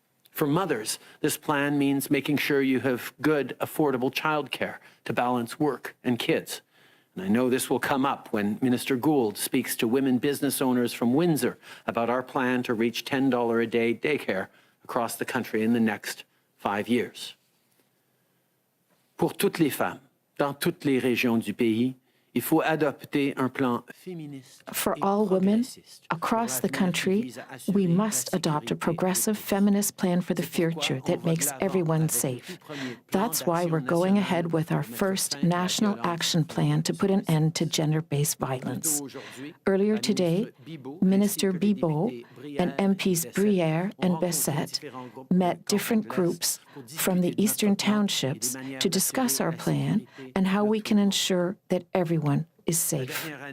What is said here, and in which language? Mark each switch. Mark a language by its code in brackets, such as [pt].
[en] For mothers, this plan means making sure you have good, affordable childcare to balance work and kids. And I know this will come up when Minister Gould speaks to women business owners from Windsor about our plan to reach $10 a day daycare across the country in the next 5 years. [fr] Pour toutes les femmes, dans toutes les régions du pays, il faut adopter un plan féministe. [en] For all women across the country, we must adopt a progressive feminist plan for the future that makes everyone safe. That's why we're going ahead with our first national action plan to put an end to gender-based violence. Earlier today, Minister Bibeau and MPs Briere and Bessette met different groups from the eastern townships to discuss our plan and how we can ensure that everyone is safe.